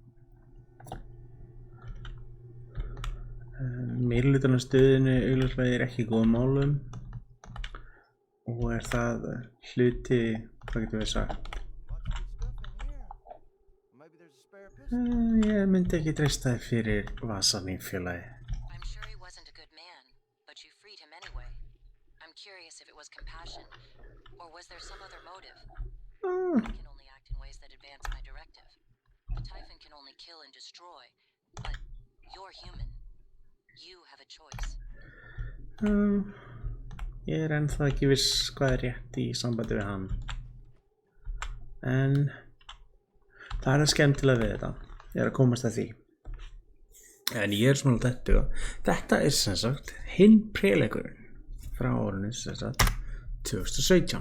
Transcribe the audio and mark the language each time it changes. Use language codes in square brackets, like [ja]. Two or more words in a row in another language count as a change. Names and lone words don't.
[is] Meirihlutann af stöðinu augljóslega er ekki í góðum málum og er það hluti, hvað getum við sagt? Ég myndi ekki treysta þér fyrir vasan í félagi. [en] I'm sure he wasn't a good man, but you freed him anyway. I'm curious if it was compassion, or was there some other motive? I can only act in ways that advance my directive. The Typhon can only kill and destroy, but you're human. You have a choice. [is] Ég er ennþá ekki viss hvað er rétt í sambandi við hann. En það er skemmtilega við þetta. Ég er að komast að því. En ég er svona þetta er sem sagt hinn préleikurinn frá árinu sem sagt 2017.